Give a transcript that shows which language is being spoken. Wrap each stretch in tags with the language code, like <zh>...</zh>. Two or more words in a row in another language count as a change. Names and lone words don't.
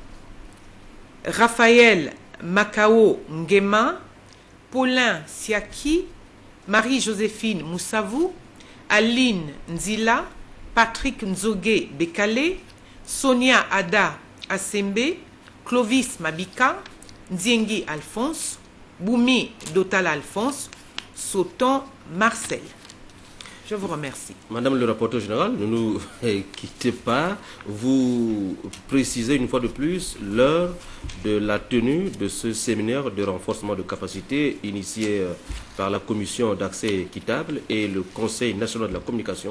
<fr>Raphaël Makao Ngema, Paulin Siaki, Marie-Joséphine Moussavou, Aline Nzila, Patrick Nzogue Bekale, Sonia Ada Asembe, Clovis Mabika, Nziengi Alphonse, Boumi Dotal Alphonse, Sauton Marcel. Je vous remercie. Madame le rapporteur général, ne nous quittez pas. Vous précisez une fois de plus l'heure de la tenue de ce séminaire de renforcement de capacité initié par la Commission d'accès équitable et le Conseil national de la communication.</fr>